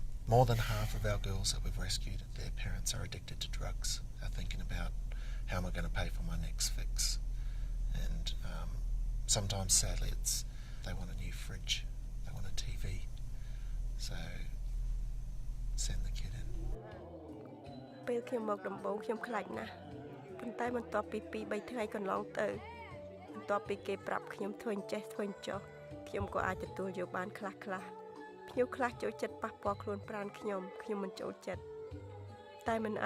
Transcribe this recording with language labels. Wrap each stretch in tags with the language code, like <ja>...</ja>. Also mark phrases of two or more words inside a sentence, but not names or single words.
<en>More than half of our girls that we've rescued, their parents are addicted to drugs, are thinking about how am I going to pay for my next fix. And sometimes, sadly, they want a new fridge, they want a TV. So send the kid in.</en> <km>ពេលខ្ញុំមកដំបូងខ្ញុំខ្លាចណាស់ប៉ុន្តែបន្ទាប់ពី2-3ថ្ងៃកន្លងទៅបន្ទាប់ពីគេប្រាប់ខ្ញុំធ្វើអញ្ចេះធ្វើអញ្ចោះខ្ញុំក៏អាច ទទួលយកបានខ្លះៗភ្ញៀវខ្លះចូលចិត្តប៉ះពាល់ខ្លួនប្រាណខ្ញុំមិនចូលចិត្តតែមិនអាច</km>